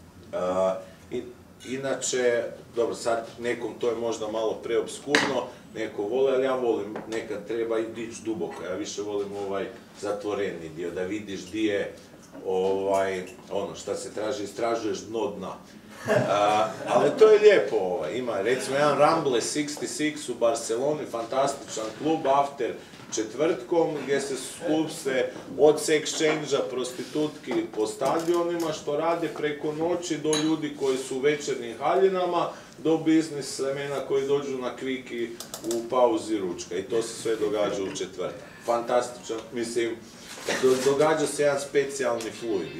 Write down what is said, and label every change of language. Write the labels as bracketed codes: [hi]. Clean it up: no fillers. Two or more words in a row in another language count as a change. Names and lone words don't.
[hr] Inače, dobro, sad nekom to je možda malo preobskurno, neko voli, ali ja volim, nekad treba i dići duboko, ja više volim zatvoreni dio, da vidiš di je šta se traži, istražuješ dno dna. Ali to je lijepo, ima recimo jedan Rumble 66 u Barceloni, fantastičan klub, after četvrtkom, gdje se klub od sex-change-a, prostitutki po stadionima, što rade preko noći, do ljudi koji su u večernjim haljinama, do biznismena koji dođu na kviki u pauzi ručka. I to se sve događa u četvrtak. Fantastično, mislim, događa se jedan specijalni fluid.